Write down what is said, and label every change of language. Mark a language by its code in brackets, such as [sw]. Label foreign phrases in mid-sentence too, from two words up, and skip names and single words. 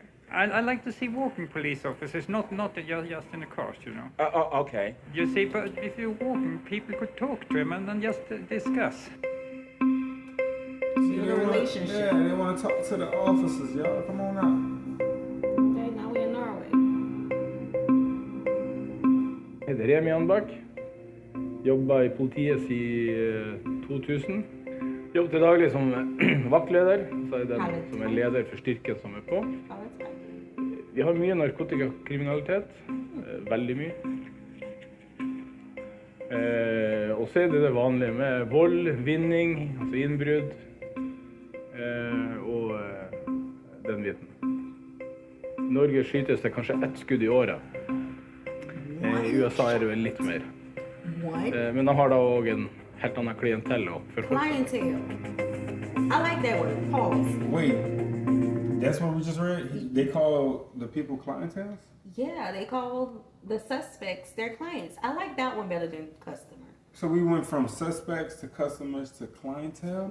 [en] I like to see walking police officers, not just in the cars, you know. Okay. You see, but if you're walking, people could talk to them and then just discuss. See, Build a they wanna- relationship. Yeah, they want to talk to the officers, y'all. Come on out. Okay, now we're in Norway. [no] Jeg heter Remi Anbakk. Jobba i politiet siden 2000. Jobber til daglig som vaktleder, så er jeg den som er leder for styrken som er på. [en] Oh, that's right. [no] Vi har mye narkotikakriminalitet, veldig mye. Og så er det vanlige med vold, vinning, altså innbrudd, og den biten. I Norge skytes det kanskje 1 skudd i året. I USA er det vel litt mer. [en] What? [no] Men de har da også en helt annen klientell å forholde seg til. [en] Clientele. I like that word. Pause. Wait, that's what we just read? They call the people clientele? Yeah, they call the suspects their clients. I like that one better than customer. So we went from suspects to customers to clientele?